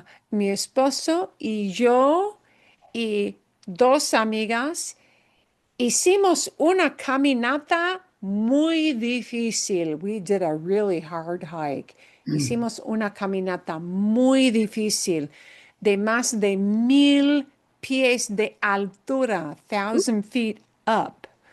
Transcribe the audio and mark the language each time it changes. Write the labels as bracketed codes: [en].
[es] Mi esposo y yo y dos amigas hicimos una caminata muy difícil. [en] We did a really hard hike. [es] Hicimos una caminata muy difícil de más de 1,000 pies de altura, [en] 1,000 feet up.